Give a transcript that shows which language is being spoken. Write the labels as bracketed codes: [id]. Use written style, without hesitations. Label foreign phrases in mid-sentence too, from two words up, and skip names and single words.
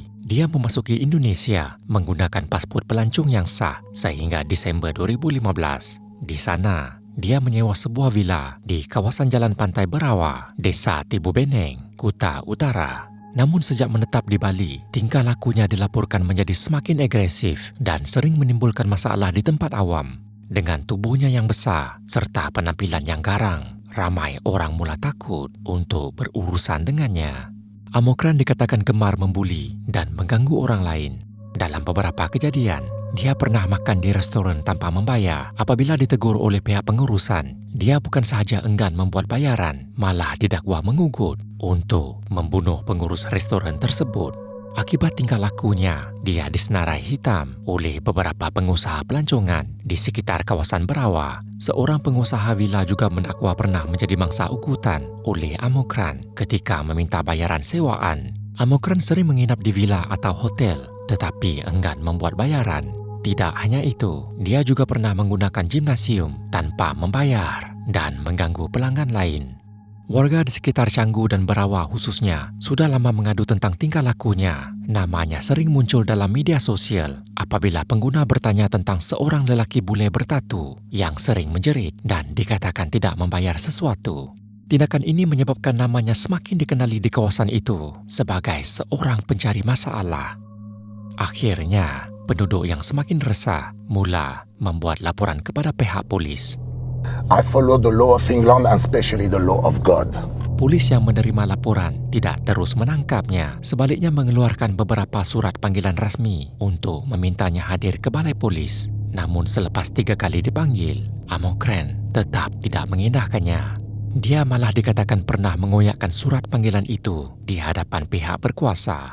[ms] Dia memasuki Indonesia menggunakan pasport pelancong yang sah sehingga Desember 2015. Di sana, dia menyewa sebuah villa di kawasan Jalan Pantai Berawa, Desa Tibu Beneng, Kuta Utara. Namun sejak menetap di Bali, tingkah lakunya dilaporkan menjadi semakin agresif dan sering menimbulkan masalah di tempat awam. Dengan tubuhnya yang besar serta penampilan yang garang, ramai orang mula takut untuk berurusan dengannya. Amokren dikatakan gemar membuli dan mengganggu orang lain. Dalam beberapa kejadian, dia pernah makan di restoran tanpa membayar. Apabila ditegur oleh pihak pengurusan, dia bukan sahaja enggan membuat bayaran, malah didakwa mengugut untuk membunuh pengurus restoran tersebut. Akibat tingkah lakunya, dia disenarai hitam oleh beberapa pengusaha pelancongan di sekitar kawasan Berawa. Seorang pengusaha villa juga mendakwa pernah menjadi mangsa ugutan oleh Amokren ketika meminta bayaran sewaan. Amokren sering menginap di villa atau hotel, tetapi enggan membuat bayaran. Tidak hanya itu, dia juga pernah menggunakan gimnasium tanpa membayar dan mengganggu pelanggan lain. Warga di sekitar Canggu dan Berawa khususnya sudah lama mengadu tentang tingkah lakunya. Namanya sering muncul dalam media sosial apabila pengguna bertanya tentang seorang lelaki bule bertatu yang sering menjerit dan dikatakan tidak membayar sesuatu. Tindakan ini menyebabkan namanya semakin dikenali di kawasan itu sebagai seorang pencari masalah. Akhirnya, penduduk yang semakin resah mula membuat laporan kepada pihak polis. [en] I follow the law of England and especially the law of God. [ms] Polis yang menerima laporan tidak terus menangkapnya, sebaliknya mengeluarkan beberapa surat panggilan rasmi untuk memintanya hadir ke balai polis. Namun selepas 3 kali dipanggil, Amokren tetap tidak mengindahkannya. Dia malah dikatakan pernah mengoyakkan surat panggilan itu di hadapan pihak berkuasa.